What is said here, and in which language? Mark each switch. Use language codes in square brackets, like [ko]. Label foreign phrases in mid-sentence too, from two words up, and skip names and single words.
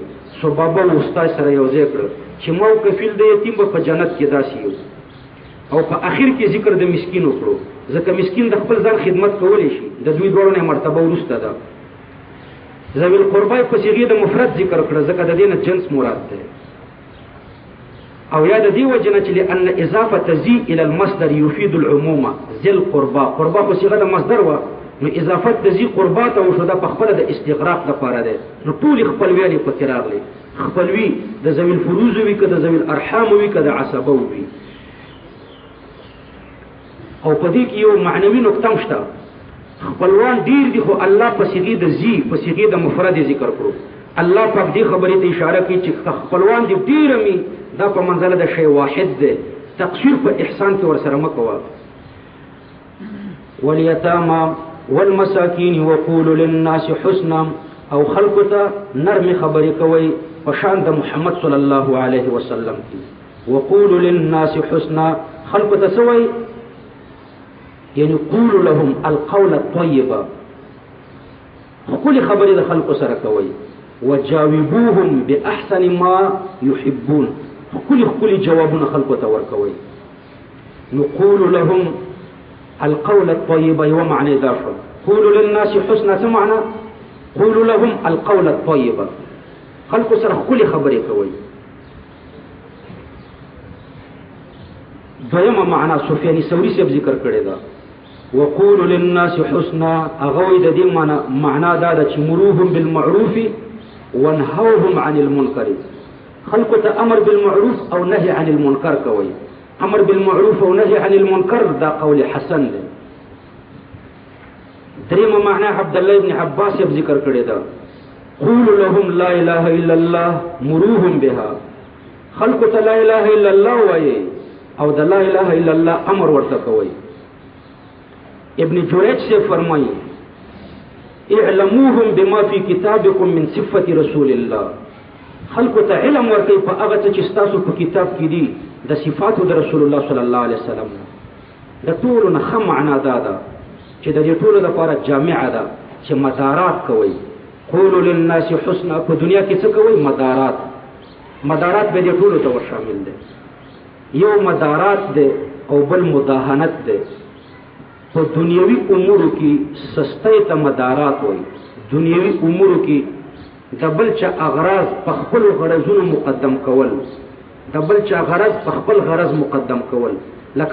[ps] سو بابا استاد سره یو ځای کړ چې ما او کفیل د یتیم په جنت کې داسې یو. او په اخر کې ذکر د مسکین وکړو، ځکه مسکین د خپل ځان خدمت کولی شي، د دوی دواړو نه مرتبه وروسته ده. [ar] ذوی القربا [ps] په صيغه د مفرد ذکر کړه، ځکه د دې نه جنس مراد ده. او یا د دې وجه نه چې [ar] لأن اضافه ذی الى المصدر يفيد العموم. ذی القربا، [ps] قربا په صيغه د مصدر و، نو اضافت [ar] ذی قربا [ps] ته وشو، دا په خپله د استغراق لپاره ده. نو ټول خپلویانې پکې راغلي، خپلوي د [ar] ذوی الفروز [ps] وي که د [ar] ذوی الارحام [ps] وي که د عصبه وي. او په دې کې یو معنوي نقطه هم شته، خپلوان ډیر دي خو الله په صيغه د ذی، په صيغه د مفرد ذکر کړو. الله پاک دې خبرې ته اشاره کوي چې خپلوان دې ډېر مي دا په منزله د شی واحد دی تقصیر په احسان کې ورسره مه کوه [ar] والیتاما والمساکین وقولوا للناس حسنا [ps] او خلقو ته نرمې خبرې کوئ په شان د محمد صلی [ar] الله علیه وسلم [ps] کې [ar] وقولوا للناس حسنا [ps] خلقو ته څه وایي یعنی [ar] قولوا لهم القول الطیبه [ps] ښکلې خبرې د خلقو سره کوئ [ar] وجاوبوهم باحسن ما يحبون [ps] ښکلې جوابونه خلقو ته ورکوئ [ar] نقول لهم القول الطيب ومعنى ذاك قولوا للناس حسنا څه معنى قولوا لهم القول الطيب [ps] خلقو سره ښکلې خبرې کوئ دویمه معنا سفیان ثوری صاحب ذکر کړی دا [ar] وقولوا للناس حسنا [ps] هغه د دې معنا دا ده چې [ar] مروهم بالمعروف وانهوهم عن المنکر [ps] خلقو ته [ar] امر بالمعروف [ps] او [ar] نهي عن المنکر [ps] کوي [ar] امر بالمعروف [ps] او [ar] نهي عن المنکر [ps] دا [ar] قول حسن [ps] دی دریمه معنا عبد الله ابن عباس یې ذکر کړی دا [ar] قولوا لهم لا اله الا الله مروهم بها [ps] خلقو ته [ar] لا اله الا الله [ps] وایي او دا [ar] لا اله الا الله [ps] امر ورته کوي ابن جریج سے فرمایي [ar] اعلموهم بما في كتابكم من صفة رسول الله [ps] خلقو ته علم ورکوي په هغه څه چې ستاسو په کتاب کې دي د صفاتو د رسول الله [ar] صلی الله علیه وسلم [ps] د ټولو نه ښه معنا دا ده چې د دې ټولو لپاره جامعه ده چې مدارات کوي [ar] قولوا للناس حسنا [ps] په دنیا کې څه کوي مدارات به دې ټولو ته شامل دي یو مدارات ده او بل مداهنت ده په دنیوي امورو کې سستۍ ته مدارات وایي دنیوي امورو کې د بل چا اغراض په خپل غرضونو مقدم کول د بل چا غرض په خپل غرض مقدم کول لکه